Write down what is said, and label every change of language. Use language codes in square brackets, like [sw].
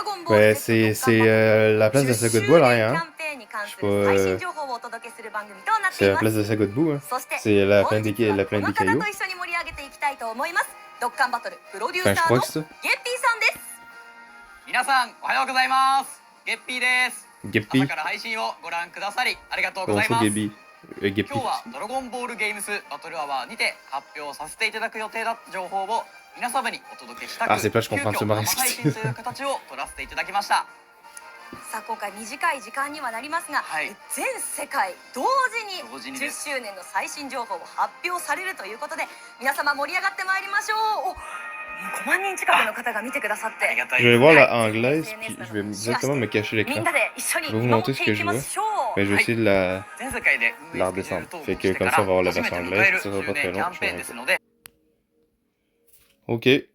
[fr] Ouais, c'est la place de Saga de Bois, là, hein? Je sais pas. C'est la place de Saga de Bois, hein? C'est la plaine des cailloux. Enfin, je crois que c'est ça. [ja] 皆さんおはようございます。ゲッピーです。 Geppy. 朝から配信をご覧くださりありがとうございます。 [fr] Bonjour, Geppy. [ja] 今日はドラゴンボールゲームスバトルアワーにて発表させていただく予定だった情報を皆様にお届けしたく、信という形を取らせていただきました。さあ今回短い時間にはなりますが、はい、全世界同時に10周年の最新情報を発表されるということで、皆様盛り上がってまいりましょう。 5万人近くの方が見てくださって、 [fr] Je vais voir la anglaise, puis je vais exactement me cacher l'écran. Je vais vous montrer ce que je vois, mais je vais essayer de la redescendre. Fait que comme ça on va avoir la version anglaise, ça sera pas très long. Ok.